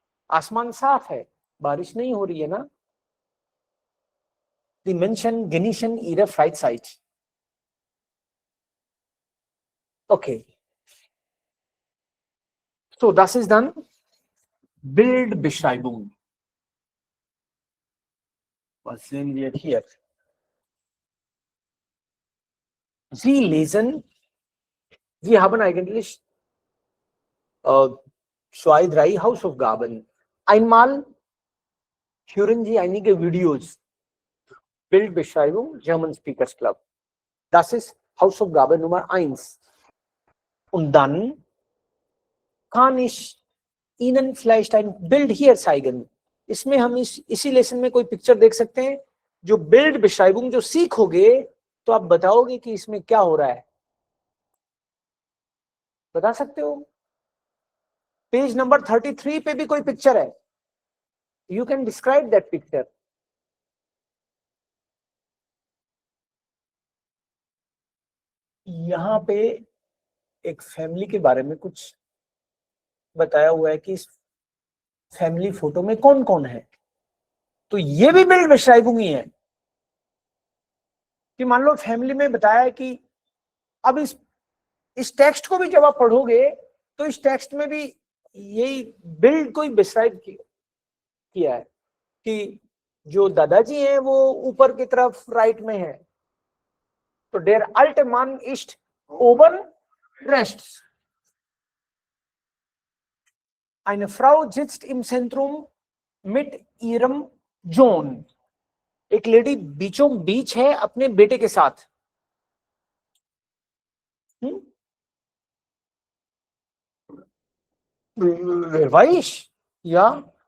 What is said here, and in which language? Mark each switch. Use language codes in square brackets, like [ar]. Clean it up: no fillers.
[hi] आसमान साफ है, बारिश नहीं हो रही है ना. [de] Die Menschen genießen ihre Freizeit. Okay. So, das ist dann Bildbeschreibung. Was sehen wir hier? Sie lesen, wir haben eigentlich zwei, drei Hausaufgaben. Einmal hören Sie einige Videos. Bildbeschreibung, German Speakers Club. Das ist Hausaufgabe Nummer 1. Und dann kann ich Ihnen vielleicht ein Bild hier zeigen. [hi] इसमें हम इसी lesson में कोई picture देख सकते हैं. जो build बेश्राइबुंग जो सीखोगे तो आप बताओगे कि इसमें क्या हो रहा है. बता सकते हो. पेज नंबर 33 पे भी कोई पिक्चर है. [en] You can describe that picture. [hi] यहाँ पे एक फैमिली के बारे में कुछ बताया हुआ है कि इस फैमिली फोटो में कौन कौन है. तो ये भी बिल्ड बेश्राइबुंग ही है कि मान लो फैमिली में बताया है कि अब इस टेक्स्ट को भी जब आप पढ़ोगे तो इस टेक्स्ट में भी यही बिल्ड को ही डिस्क्राइब किया है कि जो दादाजी हैं वो ऊपर की तरफ राइट में है. [de] तो der alte Mann ist oben rechts. Eine Frau sitzt im Zentrum mit ihrem Sohn. [hi] एक लेडी बीचों बीच है अपने बेटे के साथ. [de] Wer weiß? Ja.